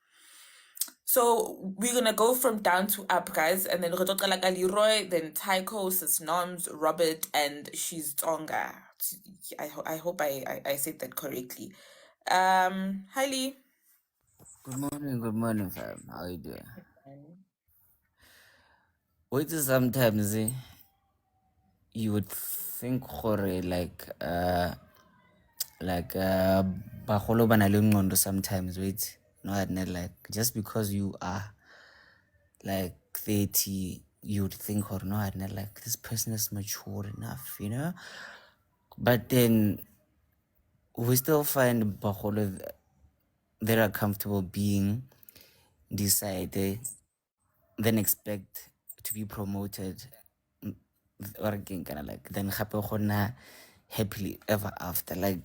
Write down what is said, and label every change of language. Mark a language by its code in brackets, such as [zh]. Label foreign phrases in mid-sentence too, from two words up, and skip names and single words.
[en] So we're gonna go from down to up, guys, and then Leroy, then Tycho, Sis Noms, Robert, and she's Tonga. I hope I said that correctly. Hi Lee. Good morning, fam. How you doing? Wait till sometimes you would think [nso] gore bagolo ba na le ngqondo [en] sometimes, wait. No, like just because you are like 30, you would think or no, like this person is mature enough, you know? But then we still find bagolo that are comfortable being decided, then expect to be promoted, or again kind of like then happy happily ever after.